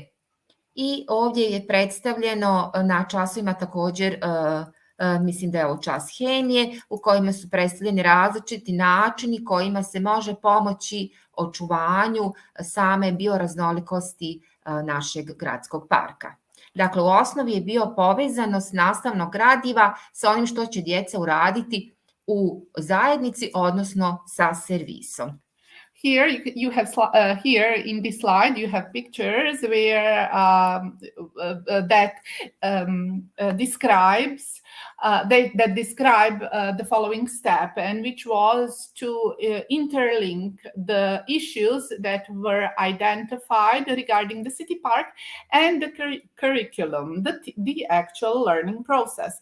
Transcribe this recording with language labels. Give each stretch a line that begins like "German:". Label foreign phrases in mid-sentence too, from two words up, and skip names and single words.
Bosnian: I ovdje je predstavljeno na časovima također, mislim da je ovo čas hemije, u kojima su predstavljeni različiti načini kojima se može pomoći očuvanju same bioraznolikosti našeg gradskog parka. Dakle, u osnovi je bio povezanost nastavnog gradiva sa onim što će djeca uraditi u zajednici, odnosno sa servisom.
English: Here you have here in this slide you have pictures where that describes that describe the following step, and which was to interlink the issues that were identified regarding the city park and the curriculum, the actual learning process.